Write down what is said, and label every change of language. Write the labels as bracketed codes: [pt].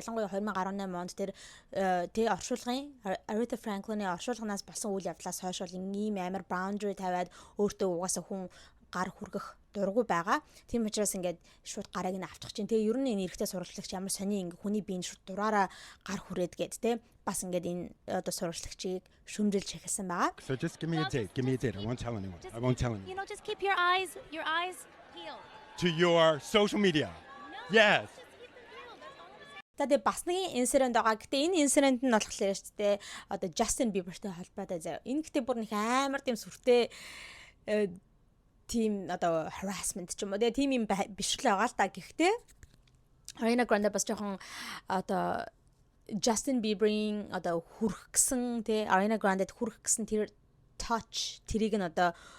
[mn] Ялангуяа 2018 онд тэр тэ оршуулгын Aretha Franklin-ийн оршуулганаас болсон үйл явдлаас хойш бол ийм амар boundary тавиад өөртөө угаасаа хүн гар хүргэх дургу байгаа. Тийм учраас ингээд шууд гарыг нь авчих чинь. Тэгээ ер нь энэ эрэгтэй сурвалжлагч ямар сони ингээ хүний биеийн шууд дураараа гар хүрээд гээд те бас ингээд энэ одоо сурвалжлагчийг шүмжилж эхэлсэн байгаа. [en] So just give me a date. Give me a date. I won't tell anyone. I won't tell anyone. You know, just keep your eyes peeled. To your social media. Yes. [mn] За тэгээ бас нэг инцидент байгаа. Гэтэ энэ инцидент нь болохоор шүү дээ. Одоо Justin Bieber-тэй холбоотой заяа. Энэ гэтээ бүр нэг амар тийм сүртэй тийм одоо harassment ч юм уу тийм юм биш л байгаа л та. Гэхдээ Ariana Grande бас жоохон одоо Justin Bieber-ийн одоо хүрх гэсэн тий Ariana Grande-д хүрх гэсэн тэр touch тэрийг нь одоо